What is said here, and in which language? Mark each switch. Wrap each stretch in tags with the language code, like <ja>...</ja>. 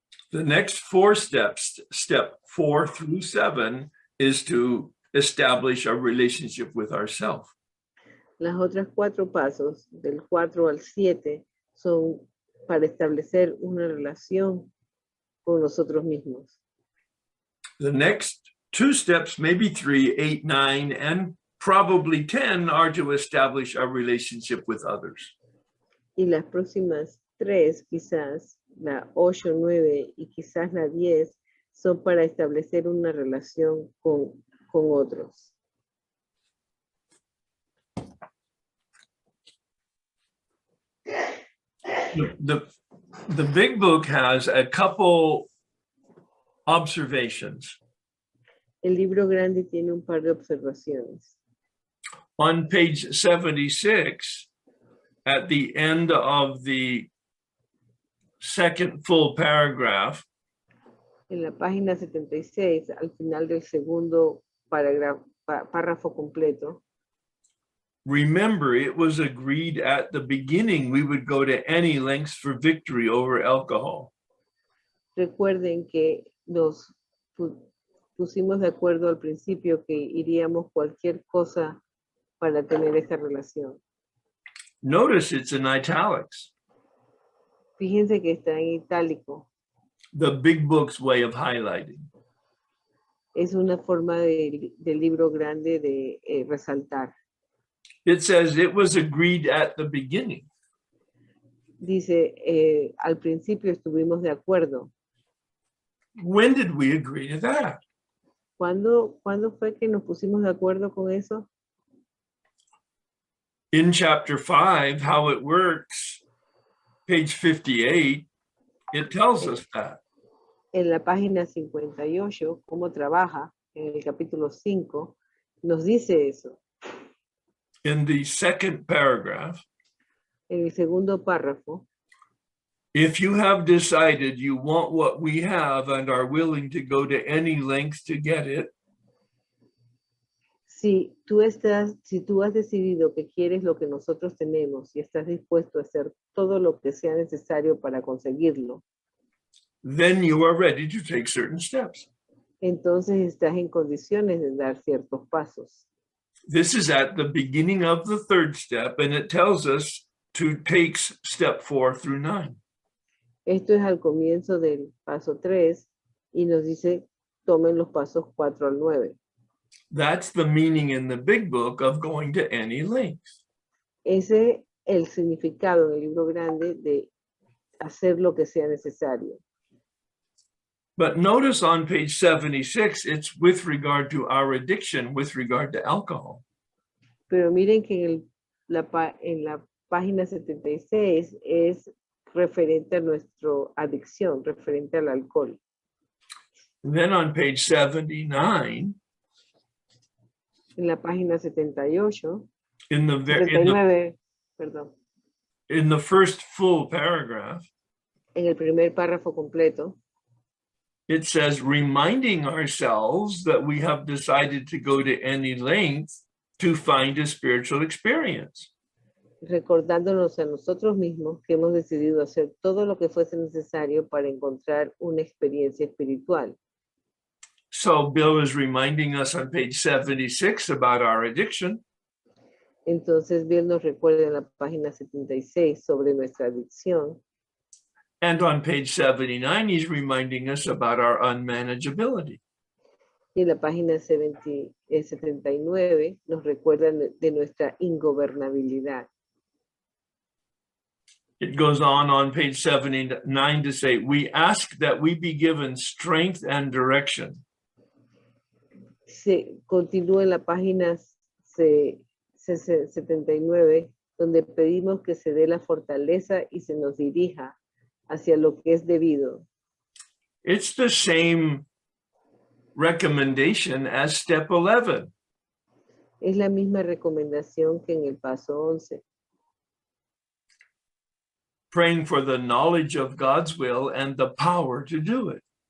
<en>The next four steps, step 4 through 7, is to establish a relationship with ourselves.</en> <es>Las otras 4 pasos, del 4 al 7, son para establecer una relación con nosotros mismos.</es> <en>The next 2 steps, maybe 3, 8, 9, and probably 10, are to establish a relationship with others.</en> <es>Y las próximas 3, quizás, la 8, 9 y quizás la 10, son para establecer una relación con otros.</es> <en>The big book has a couple observations.</en> <es>El libro grande tiene un par de observaciones.</es> <en>On page 76, at the end of the second full paragraph,</en> <es>En la página 76, al final del segundo párrafo completo,</es> <en>remember, it was agreed at the beginning we would go to any lengths for victory over alcohol.</en> <es>recuerden que nos pusimos de acuerdo al principio que iríamos cualquier cosa para tener esta relación.</es> <en>Notice it's in italics,</en> <es>Fíjense que está en itálico.</es> <en>the big book's way of highlighting.</en> <es>Es una forma del libro grande de resaltar.</es> <en>It says it was agreed at the beginning.</en> <es>Dice, al principio estuvimos de acuerdo.</es> <en>When did we agree to that?</en> <es>¿Cuándo fue que nos pusimos de acuerdo con eso?</es> <en>In chapter 5, how it works, page 58, it tells us that.</en> <es>En la página 58, cómo trabaja, en el capítulo 5, nos dice eso.</es> <en>In the second paragraph,</en> <es>En el segundo párrafo,</es> <en>if you have decided you want what we have and are willing to go to any length to get it,</en> <es>si tú has decidido que quieres lo que nosotros tenemos y estás dispuesto a hacer todo lo que sea necesario para conseguirlo,</es> <en>then you are ready to take certain steps.</en> <es>entonces estás en condiciones de dar ciertos pasos.</es> <en>This is at the beginning of the third step, and it tells us to take step 4 through 9.</en> <es>Esto es al comienzo del paso 3 y nos dice tomen los pasos 4 al 9.</es> <en>That's the meaning in the big book of going to any length.</en> <es>Ese es el significado en el libro grande de hacer lo que sea necesario.</es> <en>But notice on page 76, it's with regard to our addiction, with regard to alcohol.</en> <es>Pero miren que en la página 76 es referente a nuestra adicción, referente al alcohol.</es> <en>And then on page 79,</en> <es>En la página 78,</es> <en>in the</en> <es>79, perdón,</es> <en>in the first full paragraph,</en> <es>en el primer párrafo completo,</es> <en>it says, reminding ourselves that we have decided to go to any length to find a spiritual experience.</en> <es>recordándonos a nosotros mismos que hemos decidido hacer todo lo que fuese necesario para encontrar una experiencia espiritual.</es> <en>So Bill is reminding us on page 76 about our addiction.</en> <es>Entonces, Bill nos recuerda en la página 76 sobre nuestra adicción.</es> <en>And on page 79, he's reminding us about our unmanageability.</en> <es>Y en la página 79 nos recuerda de nuestra ingobernabilidad.</es> <en>It goes on page 79 to say, we ask that we be given strength and direction.</en> <es>Se continúa en la página 79, donde pedimos que se dé la fortaleza y se nos dirija hacia lo que es debido.</es> <en>It's the same recommendation as step 11.</en> <es>Es la misma recomendación que en el paso 11.</es> <en>Praying for the knowledge of God's will and the power to do it.</en>